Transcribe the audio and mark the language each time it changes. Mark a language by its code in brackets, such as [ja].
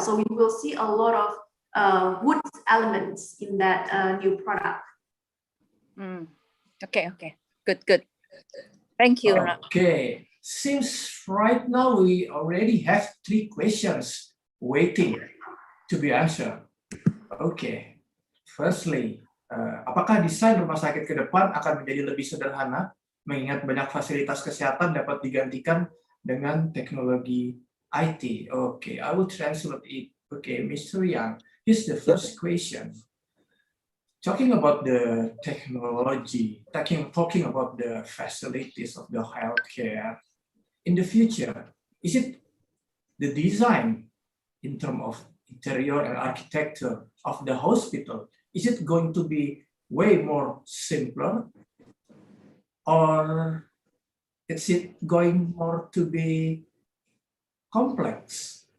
[en] So we will see a lot of wood elements in that new product. Okay. Good. Thank you. Okay. Seems right now we already have 3 questions waiting to be answered. Okay. [id] Firstly, apakah desain rumah sakit ke depan akan menjadi lebih sederhana, mengingat banyak fasilitas kesehatan dapat digantikan dengan teknologi IT? [en] Okay, I will translate it. Okay, Mr. Yang, here's the first question. Talking about the technology, talking about the facilities of the healthcare, in the future, is it the design in terms of interior and architecture of the hospital, is it going to be way more simpler, or is it going more to be complex?